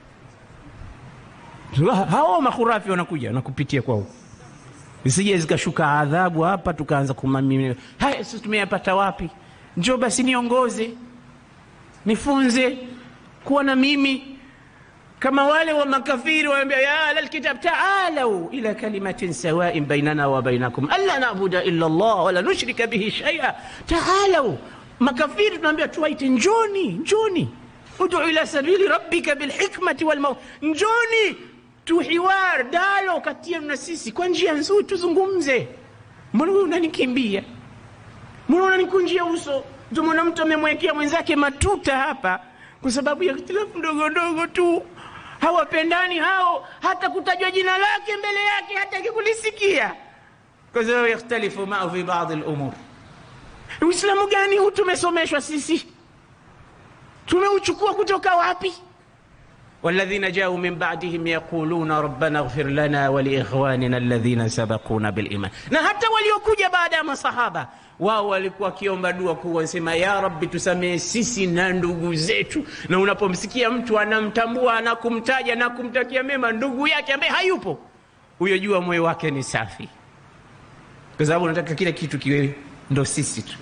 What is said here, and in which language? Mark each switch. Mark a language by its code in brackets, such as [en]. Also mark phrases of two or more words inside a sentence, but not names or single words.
[sw] Hao makhurafi wanakuja na kupitia kwao, isije zikashuka adhabu hapa tukaanza kumamimia. Haya sisi tumeyapata wapi? Njoo basi niongoze, nifunze kuwa na mimi kama wale wa makafiri waambia, [ar] يا أهل الكتاب تعالوا إلى كلمة سواء بيننا وبينكم ألا نعبد إلا الله ولا نشرك به شيئا. [sw] Ta'alu, makafiri tunaambia tuwaite, njoni [ar] ادع إلى سبيل ربك بالحكمة والموت, [sw] njoni tuhiwar dalo kati yetu na sisi kwa njia nzuri, tuzungumze. Mbona wewe unanikimbia? Mbona unanikunjia uso? Ndio mtu amemwekea mwenzake matuta hapa kwa sababu ya ikhtilafu ndogo ndogo tu. hawapendani hao, hata kutajwa jina lake mbele yake hataki kulisikia, kwa sababu [ar] يختلف معه في بعض الأمور. [sw] Uislamu gani huu tumesomeshwa sisi? Tumeuchukua kutoka wapi? [ar] والذين جاءوا من بعدهم يقولون ربنا اغفر لنا ولإخواننا الذين سبقونا بالإيمان. [sw] Na hata waliokuja baada ya masahaba wao walikuwa kiomba dua kuwasema [ar] يا رب [sw] tusamehe sisi na ndugu zetu. Na unapomsikia mtu anamtambua na kumtaja na kumtakia mema ndugu yake ambaye hayupo, huyo jua moyo wake ni safi, kwa sababu unataka kila kitu kiwe ndo sisi tu.